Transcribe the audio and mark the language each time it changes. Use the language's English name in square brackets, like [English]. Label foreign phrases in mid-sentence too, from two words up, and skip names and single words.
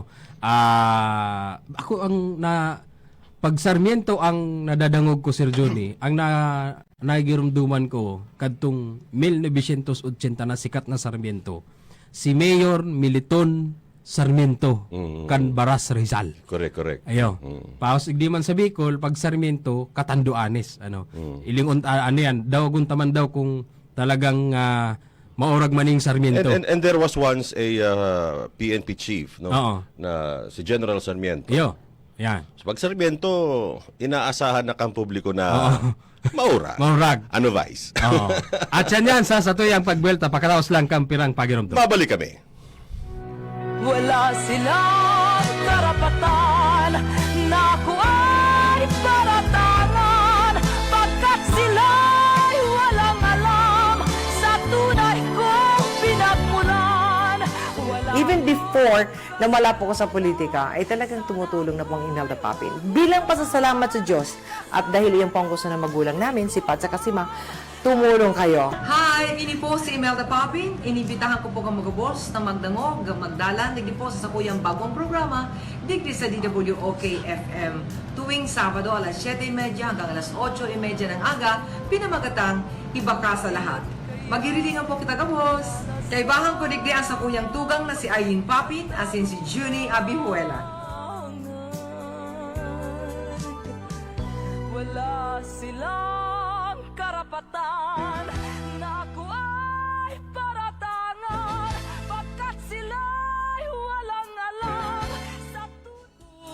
[Bikol] Ako ang pag Sarmiento ang nadadangog ko Sir Johnny, ang nagirumduman ko kadtong 1980 na sikat na Sarmiento. Si Mayor Militon Sarmiento kan Baras Rizal. Correct. Ayo. Paos igdi man sa Bicol pag Sarmiento Katanduanes ilingon yan daw guntaman daw kung talagang maorag maning Sarmiento. [English] And there was once a PNP chief [Filipino] na si [English] General Sarmiento. [Bikol] Iyo. Yan. So pag Sarmiento, inaasahan na kang publiko na maurag. Ano Vice? At yan sa tuyang pagbuelta pakaraos lang kang pirang pagirumdum. [Filipino] Babalik kami. Wala silang karapatan na ako ay paratangan pagkat sila'y walang alam sa tunay kong pinagmulan. [English] Even before [Filipino] na wala po ko sa politika, ay talagang tumutulong na po ang Imelda Papin. Bilang pasasalamat sa Diyos at dahil iyon po ang gusto ng magulang namin, si Pat at si Ma, tumulong kayo. Hi! [Bikol] Ini po si Imelda Papin. Inibitahan ko po kang magabos na magdango, magdalan, digdi po sa sakuyang bagong programa, digdi sa DWOK-FM. [Filipino] Tuwing Sabado, alas 7:30 hanggang alas 8:30 ng aga, pinamagatang Iba Ka sa Lahat. [Bikol] Magirilingan po kita kabos. Kaibahan ko digdi ang sakuyang tugang na si Eileen Papin, asin si Junie Abihuela. [Filipino] Wala silang karapatan na ako ay paratangan pagkat sila'y walang alam sa tunay.